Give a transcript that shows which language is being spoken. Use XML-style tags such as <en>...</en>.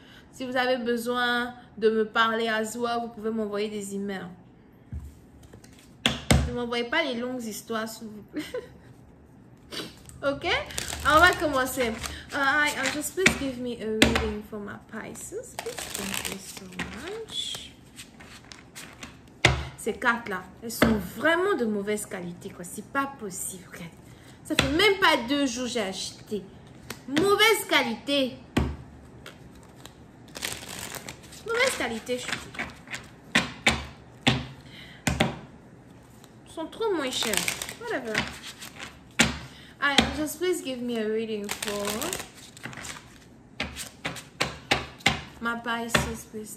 <fr>Si vous avez besoin de me parler à Zoa, vous pouvez m'envoyer des emails. Ne m'envoyez pas les longues histoires, s'il vous plaît. Ok? On va commencer.</fr> <en>Just please give me a reading for my Pisces. Thank you so much.</en> <fr>Ces cartes-là, elles sont vraiment de mauvaise qualité, quoi. C'est pas possible. Regardez. Ça fait même pas 2 jours que j'ai acheté. Mauvaise qualité. Mauvaise qualité, je dis. Ils sont trop moins chers.</fr> <en>Whatever. Just please give me a reading for my Pisces, please.</en>